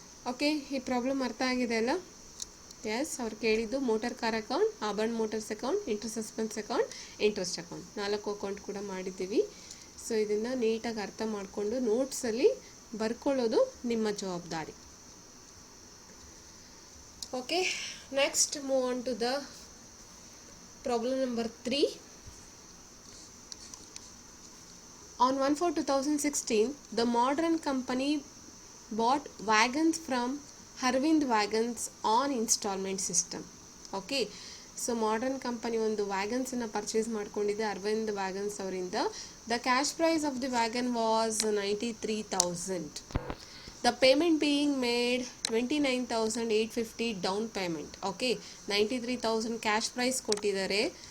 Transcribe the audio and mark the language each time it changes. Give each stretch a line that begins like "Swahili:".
Kannada: Okay, ಈ problem ಅರ್ಥ ಆಗಿದೆ ಅಲ್ಲ? ಎಸ್, ಅವ್ರು ಕೇಳಿದ್ದು motor car account, Auburn motors account, interest suspense account, interest account, 4 account ಕೂಡ ಮಾಡಿದ್ದೀವಿ. ಸೊ ಇದನ್ನು ನೀಟಾಗಿ ಅರ್ಥ ಮಾಡಿಕೊಂಡು ನೋಟ್ಸಲ್ಲಿ ಬರ್ಕೊಳ್ಳೋದು ನಿಮ್ಮ ಜವಾಬ್ದಾರಿ.
English: Okay, next move on to the problem number 3. On 1/4/2016, the Modern Company bought wagons from Arvind Wagons on installment system.
Kannada: Okay, so modern company ಒಂದು ವ್ಯಾಗನ್ಸನ್ನು purchase ಮಾಡ್ಕೊಂಡಿದೆ ಅರವಿಂದ್ ವ್ಯಾಗನ್ಸ್ ಅವರಿಂದ.
English: The cash price of the wagon was 93,000. The payment being made 29,850 down payment.
Kannada: Okay, 93,000 cash prize ಕೊಟ್ಟಿದ್ದಾರೆ.